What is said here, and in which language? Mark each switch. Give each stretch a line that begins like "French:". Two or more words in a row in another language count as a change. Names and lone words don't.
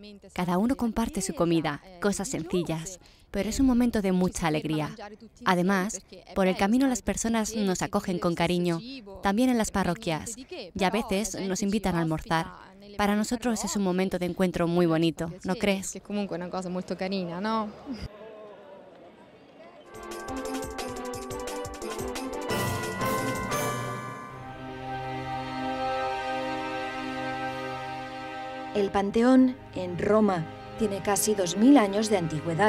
Spanish: Cada uno comparte su comida, cosas sencillas, pero es un momento de mucha alegría. Además, por el camino las personas nos acogen con cariño, también en las parroquias, y a veces nos invitan a almorzar. Para nosotros es un momento de encuentro muy bonito, ¿no crees?
Italian: Es comunque una cosa molto carina,
Spanish: ¿no? El Panteón, en Roma, tiene casi 2000 años de antigüedad.